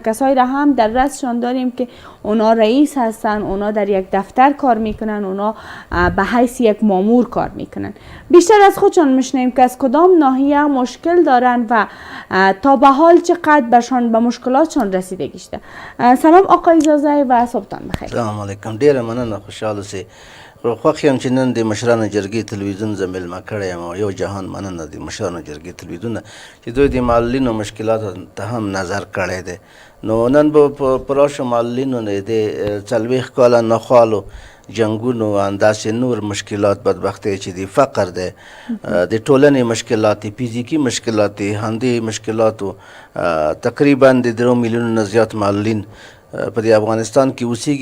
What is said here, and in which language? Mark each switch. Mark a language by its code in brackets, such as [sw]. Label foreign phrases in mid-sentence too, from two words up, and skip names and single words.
[fa] کسایی را هم در رأسشان داریم که اونا رئیس هستن، اونا در یک دفتر کار میکنن، اونا به حیث یک مامور کار میکنن. بیشتر از خودشان میشنیم که از کدام ناحیه مشکل دارن و تا به حال چقدر برشان به مشکلاتشان رسیدگی شده. سلام آقای زازی و صبحتان بخیر. [ar] سلام علیکم. [ps] ډیره مننه، خوشحاله سي. خوښ یم چې نن د مشرانو جرګې تلویزیون زه میلمه کړی یم او یو جهان مننه د مشرانو جرګې تلویزیون چې دوی د معلولینو مشکلاتو ته هم نظر کړی دی. نو نن به په راشو معلولینو د 40 کاله ناخوالو جنګونو انداسې نور مشکلات، بدبختۍ چې د فقر دی، د ټولنې مشکلات، فزیکي مشکلات، همدې مشکلاتو تقریبا د 3 میلیونو نه زیات معلولین په دې افغانستان کې اوسېږي.